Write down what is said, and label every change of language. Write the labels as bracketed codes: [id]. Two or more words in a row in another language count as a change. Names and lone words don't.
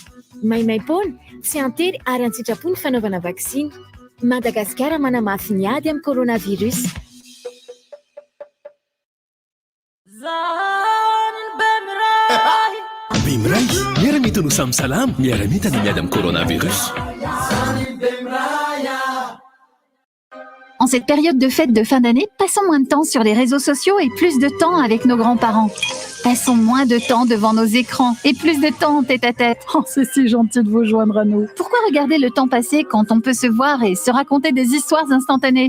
[mg] Maimaim-poana, tsy antery ary an-tsitrapo ny fanaovana vaksiny. Madagasikara manamafy ny ady amin'ny coronavirus. Bemray, miara-mita no samy salama, miara-mita ny miady amin'ny coronavirus. [fr] En cette période de fête de fin d'année, passons moins de temps sur les réseaux sociaux et plus de temps avec nos grands-parents. Passons moins de temps devant nos écrans et plus de temps en tête-à-tête. Oh, c'est si gentil de vous joindre à nous. Pourquoi regarder le temps passer quand on peut se voir et se raconter des histoires instantanées ?